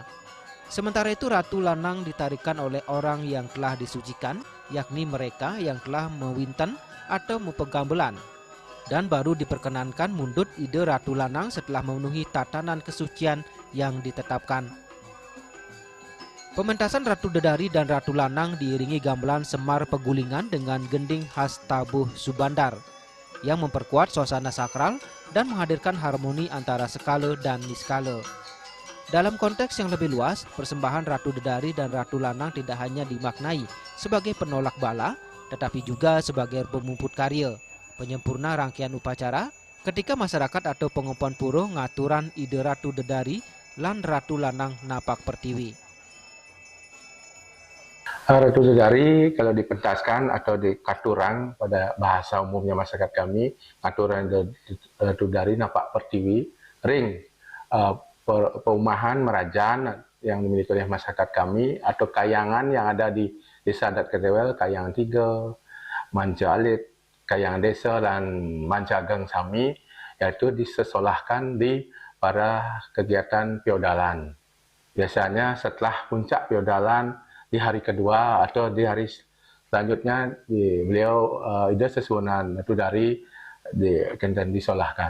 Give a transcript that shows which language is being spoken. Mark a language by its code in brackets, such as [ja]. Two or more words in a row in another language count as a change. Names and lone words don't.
[id] Sementara itu Ratu Lanang ditarikan oleh orang yang telah disucikan, yakni mereka yang telah mewinten atau mempenggambelan. Dan baru diperkenankan mundut ide Ratu Lanang setelah memenuhi tatanan kesucian yang ditetapkan. Pementasan Ratu Dedari dan Ratu Lanang diiringi gamelan Semar Pegulingan dengan gending khas Tabuh Subandar yang memperkuat suasana sakral dan menghadirkan harmoni antara skala dan niskala. Dalam konteks yang lebih luas, persembahan Ratu Dedari dan Ratu Lanang tidak hanya dimaknai sebagai penolak bala, tetapi juga sebagai pemuput karya, penyempurna rangkaian upacara, ketika masyarakat atau Pengempon Pura [ban] ngaturan ide Ratu Dedari lan Ratu Lanang napak pertiwi. [id] Ratu Dedari kalau dipentaskan atau dikaturan pada bahasa umumnya masyarakat kami, [ban] aturan Ratu Dedari napak pertiwi, ring perumahan Merajan [id] yang dimiliki oleh masyarakat kami atau kayangan yang ada di Desa Adat Ketewel, Kayangan 3, Manja Alit, Kayangan Desa dan Manja Geng Sami, yaitu disesolahkan di para kegiatan feodalan. Biasanya setelah puncak feodalan di hari kedua atau di hari selanjutnya beliau ide sesuunan Ratu Dedari akan disolahkan.